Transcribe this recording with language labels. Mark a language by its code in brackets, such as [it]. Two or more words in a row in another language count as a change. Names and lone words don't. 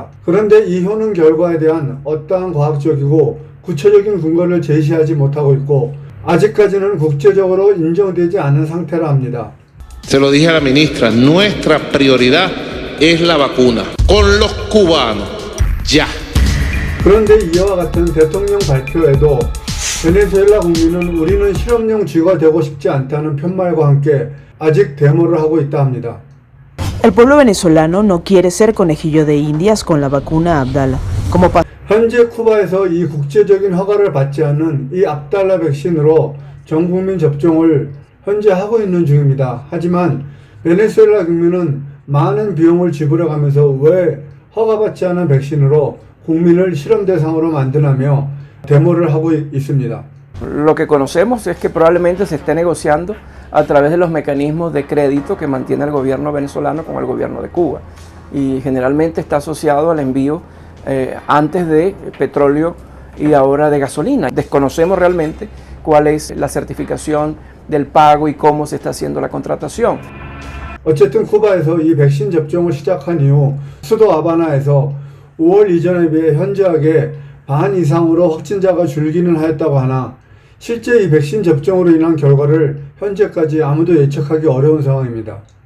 [ko] 그런데 이 효능 결과에 대한 어떠한 과학적이고 구체적인 근거를 제시하지 못하고 있고 아직까지는 국제적으로 인정되지 않은 상태라 합니다. [es] Se lo dije a la ministra, nuestra prioridad es la vacuna. Con los cubanos. Ya. [ko] 그런데 이와 같은 대통령 발표에도 베네수엘라 국민은 우리는 실험용 쥐가 되고 싶지 않다는 편말과 함께 아직 데모를 하고 있다 합니다. [es] El pueblo venezolano no quiere ser conejillo de indias con la vacuna Abdala. [ko] 현재 쿠바에서 이 국제적인 허가를 받지 않는 이 압달라 백신으로 전 국민 접종을 현재 하고 있는 중입니다. 하지만 베네수엘라 국민은 많은 비용을 지불해가면서 왜 허가받지 않은 백신으로 국민을 실험 대상으로 만드냐며 데모를 하고 있습니다. [es] Lo que conocemos es que probablemente se esté negociando a través de los mecanismos de crédito que mantiene el gobierno venezolano con el gobierno de Cuba y generalmente está asociado al envío antes de petróleo y ahora de gasolina. Desconocemos realmente cuál es la certificación del pago y cómo se está haciendo la contratación. [ko] 어쨌든 쿠바에서 이 백신 접종을 시작한 이후 수도 하바나에서 5월 이전에 비해 현저하게 반 이상으로 확진자가 줄기는 하였다고 하나 실제 이 백신 접종으로 인한 결과를 현재까지 아무도 예측하기 어려운 상황입니다.